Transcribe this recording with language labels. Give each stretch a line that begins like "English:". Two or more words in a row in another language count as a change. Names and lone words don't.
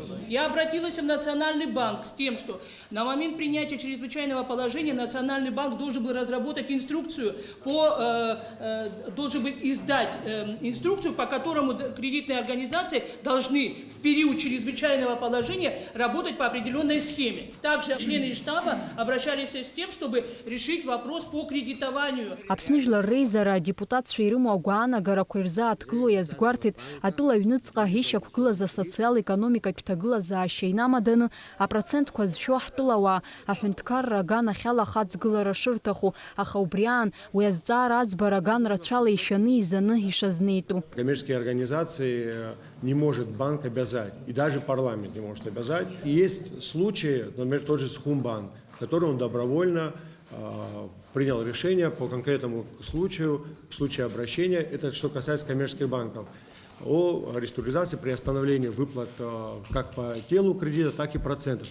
Russian: Я обратилась в Национальный банк с тем, что на момент принятия чрезвычайного положения Национальный банк должен был разработать инструкцию, должен был издать инструкцию, по которому кредитные организации должны в период чрезвычайного положения работать по определенной схеме. Также члены штаба обращались с тем, чтобы решить вопрос по кредитованию.
Abkhazian: Аԥсны Жәлар Реизара адепутатцәа ирымоу агәаанагарақәа ирзааҭгыло иазгәарҭеит атәыла аҩныҵҟа ишьақәгылаз асоциал-економикатә ҭагылазаашьа инамаданы апроцентқәа зшәо ҳтәылауаа аҳәынҭқарра аганахьала ахаҵгылара шырҭаху, аха убри аан уи азҵаара аӡбара аган рацәала ишәаны изаны ишазнеитәу.
Russian: Коммерческие организации не может банк обязать, и даже парламент не может обязать. И есть случаи, например, тот же Сухумбанк, который он добровольно принял решение по конкретному случаю, в случае обращения, это что касается коммерческих банков, о реструктуризации, приостановлении выплат как по телу кредита, так и процентов.